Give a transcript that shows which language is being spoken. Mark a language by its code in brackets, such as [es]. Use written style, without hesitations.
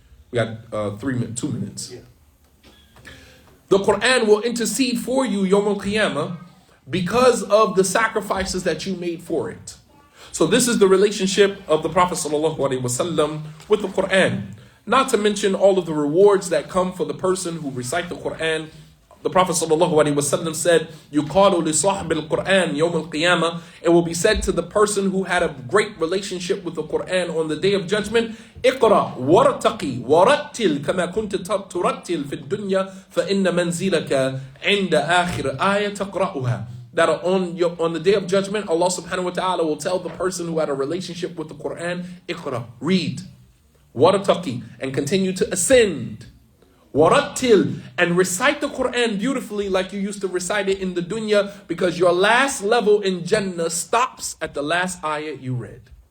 [en] We got 2 minutes. Yeah. The Qur'an will intercede for you Yawm al-Qiyamah because of the sacrifices that you made for it. So this is the relationship of the Prophet ﷺ with the Qur'an. Not to mention all of the rewards that come for the person who recite the Qur'an. The Prophet ﷺ said, [ar] يُقَالُ لِصَاحِبِ الْقُرْآنِ يَوْمَ الْقِيَامَةِ. [en] It will be said to the person who had a great relationship with the Qur'an on the Day of Judgment, [ar] اقرأ وارتقي ورتل كما كنت ترتل في الدنيا فإن منزلك عند آخر آية تقرأها. [en] That on the Day of Judgment, Allah subhanahu wa ta'ala will tell the person who had a relationship with the Qur'an, اقرأ, read, وارتقي, and continue to ascend, وَرَتِّل, and recite the Qur'an beautifully like you used to recite it in the dunya, because your last level in Jannah stops at the last ayah you read.